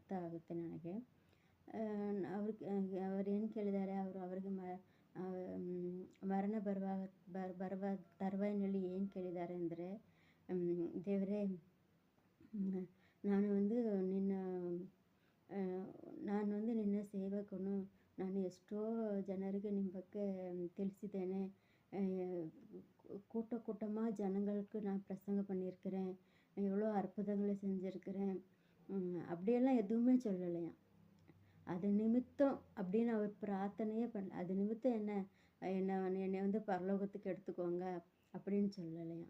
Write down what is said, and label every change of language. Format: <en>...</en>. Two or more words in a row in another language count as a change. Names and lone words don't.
<ta>பரலோகத்தில் நினைக்கிறேன். அவருக்கு அவர்</ta> <kn>ಏನು ಕೇಳಿದ್ದಾರೆ, ಅವರಿಗೆ ಮರಣ ಬರುವ ತರುವಾಯದಲ್ಲಿ ಏನು ಕೇಳಿದ್ದಾರೆ ಅಂದರೆ, ದೇವರೇ, ನಾನು வந்து ನಿನ್ನ ನಾನು வந்து ನಿನ್ನ ಸೇವಕನು. ನಾನು ಎಷ್ಟೋ ಜನರಿಗೆ ನಿಮ್ಮ ಬಗ್ಗೆ ತಿಳಿಸಿದ್ದೇನೆ.</kn> <ta>கூட்டமாக ஜனங்களுக்கு நான் பிரசங்கம் பண்ணியிருக்கிறேன். எவ்வளோ அற்புதங்களை செஞ்சுருக்கிறேன். அப்படியெல்லாம் எதுவுமே சொல்லலையாம். அது நிமித்தம் அப்படின்னு அவர் பிரார்த்தனையே பண்ணல. அது நிமித்தம் என்னை வந்து பரலோகத்துக்கு எடுத்துக்கோங்க அப்படின்னு சொல்லலையாம்.</ta>